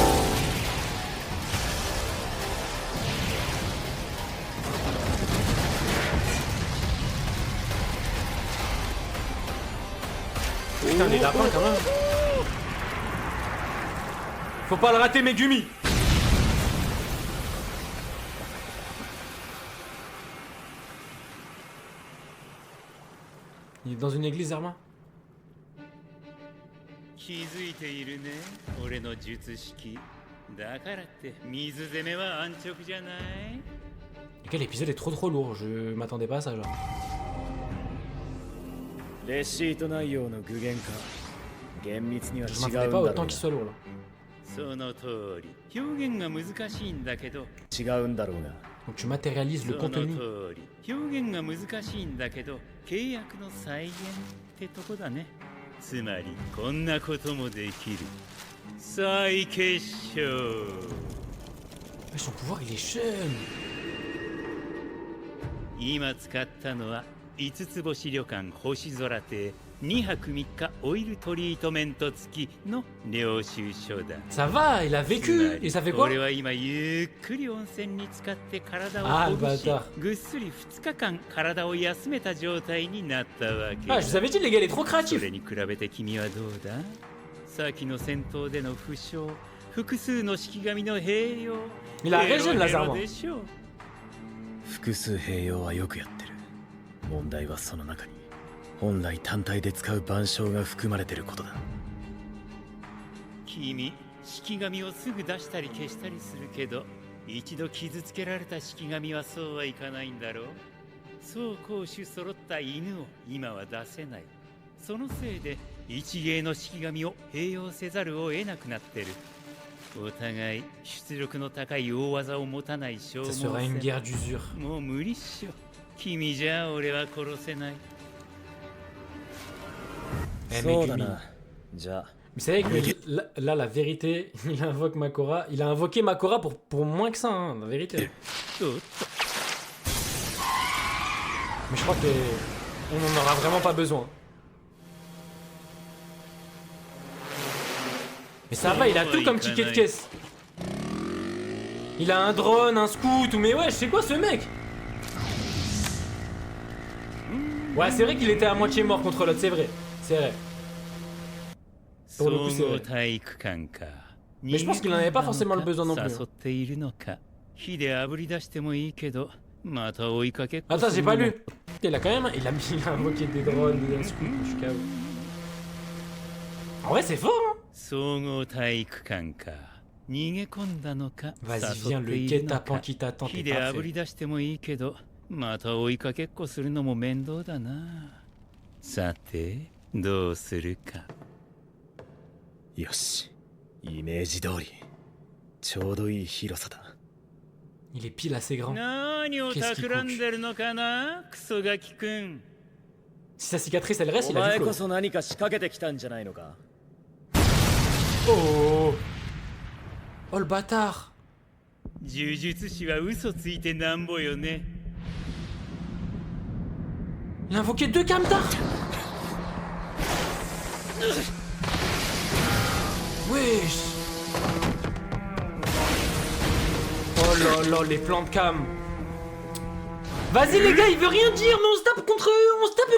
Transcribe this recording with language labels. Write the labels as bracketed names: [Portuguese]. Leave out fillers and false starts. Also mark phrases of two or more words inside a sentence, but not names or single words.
[French] Putain, les lapins, quand même. Faut pas le rater, Megumi. Il est dans une église, Zerma. [Japanese] 気づいているね、俺の術式。だからって水攻めは安直じゃない。 [French] Quel épisode est trop lourd, je m'attendais pas à ça, genre. [Japanese] レシート内容の具現化。厳密には [French] Je [Japanese] 違 [French] m'attendais [Japanese] うん [French] pas [Japanese] だろ [French] autant [Japanese] う [French] qu'il soit lourd, là. [Japanese] その通り、表現が難しいんだけど。違うんだろうが。 [French] Donc tu matérialises le [Japanese] その [French] contenu. [Japanese] 通り、表現が難しいんだけど、契約の再現ってとこだね。つまりこんなこともできる。再結晶。 [French] Son pouvoir, il est jeune. [Japanese] 今使ったのは 5つ星旅館星空亭2泊3日オイルトリートメント付きの領収書だ。 [French] Ça va, il a vécu. Et ça fait quoi? [Japanese] 俺は今ゆっくり温泉に浸かって体を [French] Ah, [Japanese] ほ [French] le [Japanese] ぐし [French] bâtard. [Japanese] ぐっすり2日間体を休めた状態になったわけ [French] Ah, je vous avais dit, les gars, il est trop [Japanese] そ [French] créatif. [Japanese] れに比べて君はどうだ？先の戦闘での負傷、複数の式神の併用、 [French] Il a régène, [Japanese] ヘロヘ [French] Lazare. [Japanese] ロでしょう。複数併用はよくやってる。問題はその中に本来単体で使う万象が含まれてることだ。君、式神をすぐ出したり消したりするけど、一度傷つけられた式神はそうはいかないんだろう。そう攻守揃った犬を今は出せない。そのせいで一芸の式神を併用せざるを得なくなってる。お互い出力の高い大技を持たない消 [French] Ça [Japanese] 耗 [French] sera une [Japanese] 戦。 [French] guerre d'usure. [Japanese] もう無理っしょ。君じゃ俺は殺せない。 [French] Eh, [Japanese] そうだ [French] Megumi. [Japanese] な。じゃあ [French] Mais c'est vrai que là, la vérité, il invoque Makora. Il a invoqué Makora pour moins que ça, hein, la vérité. [Japanese] おっと [French] Mais je crois qu'on n'en aura vraiment pas besoin. Mais ça va, il a tout comme ticket de caisse. Il a un drone, un scout, mais ouais, c'est quoi ce mec? Ouais, c'est vrai qu'il était à moitié mort contre l'autre, c'est vrai. C'est vrai. Pour le coup, c'est [Japanese] 総合 [French] vrai. [Japanese] 体育館か。 [French] Mais je pense qu'il n'en avait pas forcément le besoin non plus. [Japanese] 誘っているのか。火で炙り出してもいいけど、また追いかけっこ [French] Attends, [Japanese] す [French] j'ai [Japanese] る [French] pas [Japanese] のも [French] lu. Il a quand même. Il a invoqué des drones, des scouts. Je suis KO. En vrai, c'est fort, hein. [Japanese] 総合体育館か。逃げ込んだのか。 [French] Vas-y, viens, [Japanese] 誘って [French] le [Japanese] いるの [French] guet-apens [Japanese] か。 [French] qui t'attend. [Japanese] 火 [French] T'es [Japanese] で [French] pas [Japanese] 炙り [French] prêt. [Japanese] 出してもいいけど、また追いかけっこするのも面倒だな。さて、どうするか。よし。イメージ通り。ちょうどいい広さだ。 [French] Il est pile assez grand. [Japanese] 何を [French] Qu'est-ce qu'il [Japanese] 企んでるのかな、クソガキくん。 [French] Si sa cicatrice elle reste, [Japanese] お [French] il a [Japanese] 前 [French] du [Japanese] こ [French] flow. [Japanese] そ何か仕掛けてきたんじゃないのか。 [French] Oh! Oh le bâtard! [Japanese] 呪術師は嘘ついてなんぼよね。 [French] Il a invoqué deux Kamtar! Wesh! Oh là là, les plans de cam! Vas-y les gars, il veut rien dire, mais on se tape contre eux, on se tape...